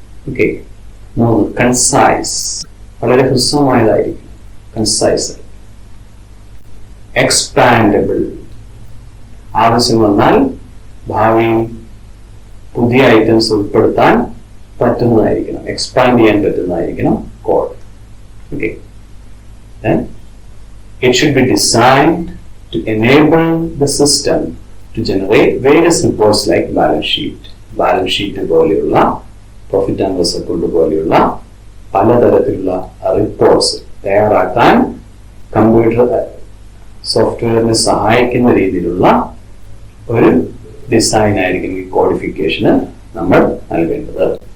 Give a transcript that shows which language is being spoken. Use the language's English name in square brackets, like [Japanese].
[Malayalam] Okay, 3 concise, വളരെ ഹ്രസ്വമായതായിരിക്കും, concise. Expandable, ആവശ്യം വന്നാൽ ഭാവിയിൽ പുതിയ ഐറ്റംസ് ഉൾപ്പെടുത്താൻ പറ്റുന്നതായിരിക്കണം, എക്സ്പാൻഡ് ചെയ്യാൻ പറ്റുന്നതായിരിക്കണം code. [English] Okay, it should be designed to enable the system to generate various reports like balance sheet. [Malayalam] Balance sheet പോലെയുള്ള profit and loss account പോലെയുള്ള പലതരത്തിലുള്ള റിപ്പോർട്ട്സ് തയ്യാറാക്കാൻ കമ്പ്യൂട്ടർ സോഫ്റ്റ്വെയറിനെ സഹായിക്കുന്ന രീതിയിലുള്ള ഒരു ഡിസൈൻ ആയിരിക്കും ഈ കോഡിഫിക്കേഷന് നമ്മൾ നൽകേണ്ടത്.